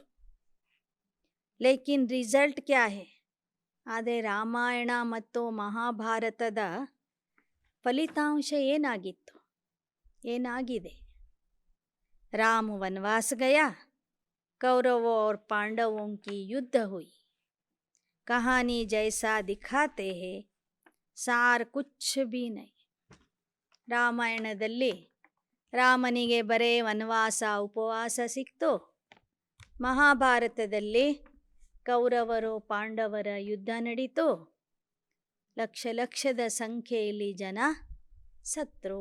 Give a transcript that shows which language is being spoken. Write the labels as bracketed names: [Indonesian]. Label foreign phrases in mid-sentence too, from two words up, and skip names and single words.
[Hindi] लेकिन रिसल्ट क्या है? [Kannada] ಆದರೆ ರಾಮಾಯಣ ಮತ್ತು ಮಹಾಭಾರತದ ಫಲಿತಾಂಶ ಏನಾಗಿತ್ತು, ಏನಾಗಿದೆ? [Hindi] राम वनवास गया, कौरवो और पांडवों की युद्ध हुई, कहानी जैसा दिखाते हैं सार कुछ भी नहीं. [Kannada] ರಾಮಾಯಣದಲ್ಲಿ ರಾಮನಿಗೆ ಬರೇ ವನವಾಸ ಉಪವಾಸ ಸಿಕ್ತು. ಮಹಾಭಾರತದಲ್ಲಿ ಕೌರವರು ಪಾಂಡವರ ಯುದ್ಧ ನಡೀತು. ಲಕ್ಷ ಲಕ್ಷದ ಸಂಖ್ಯೆಯಲ್ಲಿ ಜನ ಸತ್ರು.